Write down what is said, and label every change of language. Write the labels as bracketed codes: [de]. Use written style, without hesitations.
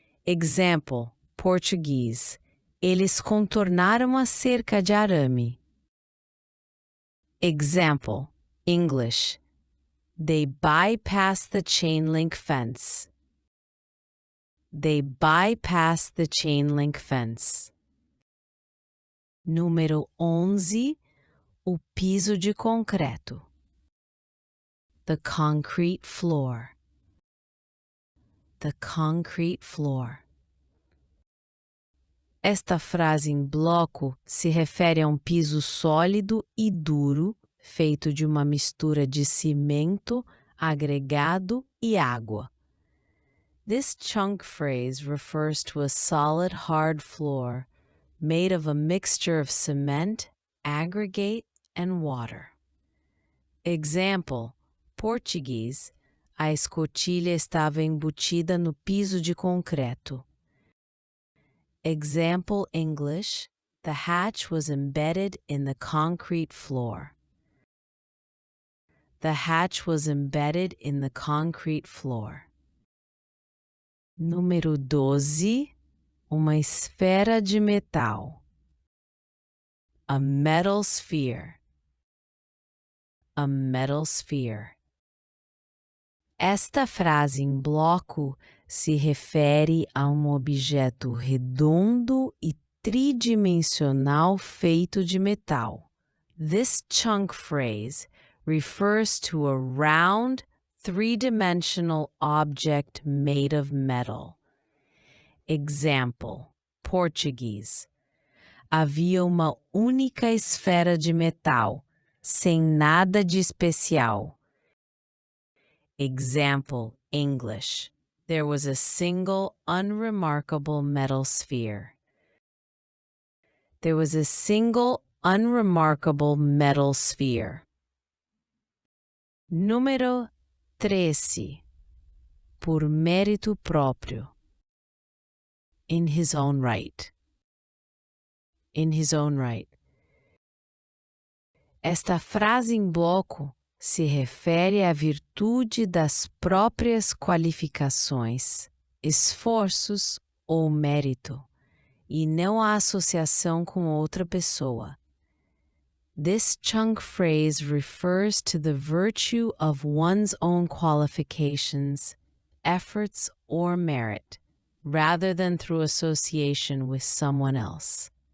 [en] Example, português. [pt] Eles contornaram a cerca de arame. [en] Example, English. They bypassed the chain link fence. They bypassed the chain link fence. [pt] Número 11. O piso de concreto. [en] The concrete floor. The concrete floor. [pt] Esta frase em bloco se refere a piso sólido e duro, feito de uma mistura de cimento, agregado e água. [en] This chunk phrase refers to a solid hard floor made of a mixture of cement, aggregate, and water. [pt] Example, português. A escotilha estava embutida no piso de concreto. Example English. [en] The hatch was embedded in the concrete floor. The hatch was embedded in the concrete floor. [pt] Número 12. Uma esfera de metal. [en] A metal sphere. A metal sphere. [pt] Esta frase em bloco se refere a objeto redondo e tridimensional feito de metal. [en] This chunk phrase refers to a round, three-dimensional object made of metal. Example, português. [pt] Havia uma única esfera de metal, sem nada de especial. [en] Example, English. There was a single, unremarkable metal sphere. There was a single, unremarkable metal sphere. [pt] Número 13. Por mérito próprio. [en] In his own right. In his own right. [pt] Esta frase em bloco se refere à virtude das próprias qualificações, esforços ou mérito, e não à associação com outra pessoa. [en] This chunk phrase refers to the virtue of one's own qualifications, efforts, or merit, rather than through association with someone else.